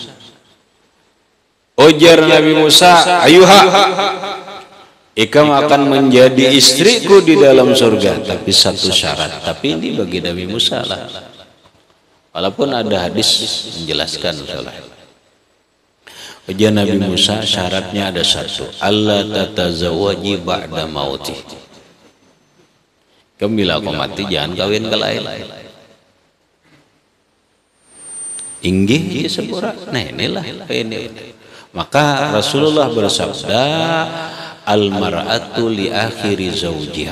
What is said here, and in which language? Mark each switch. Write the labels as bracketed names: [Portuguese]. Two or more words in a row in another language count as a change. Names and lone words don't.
[Indonesian] Ujar Nabi Musa, ayuha, ikam akan menjadi istriku di dalam surga, tapi satu syarat. Tapi ini bagi Nabi Musa lah. Walaupun ada hadis menjelaskan salah. Ujar Nabi Musa, syaratnya ada satu. [Arabic] Allah tatazawaji ba'da mauti. [Indonesian] Kamu bila kau mati jangan kawin ke lain. [Banjar] Inggih Safura. [Indonesian] Nah inilah ini. Maka Rasulullah bersabda, [Arabic] al-mar'atu li akhiri zawjiha.